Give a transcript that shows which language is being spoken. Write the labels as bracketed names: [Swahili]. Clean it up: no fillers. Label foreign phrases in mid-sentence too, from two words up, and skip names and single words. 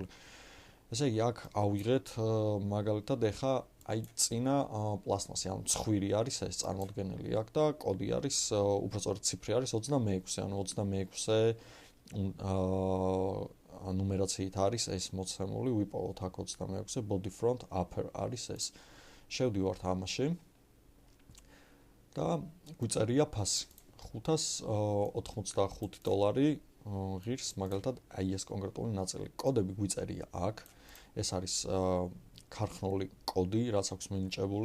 [Georgian] ესე იგი, აქ ავიღეთ მაგალითად ეხა აი წინა პლასტმასი, ანუ ცხვირი არის ეს წარმოდგენილი აქ და კოდი არის, უფრო სწორედ ციფრი არის 26, ანუ 26 ნუმერაციით არის ეს მოცემული, ვიპოვოთ აქ 26 [English] body front upper [Georgian] არის ეს. შევდივართ ამაში და გვიწერია ფასი $585 ღირს მაგალითად აი ეს კონკრეტული ნაწილი. კოდები გვიწერია აქ. ეს არის ქარხნული კოდი, რაც აქვს მინიჭებული.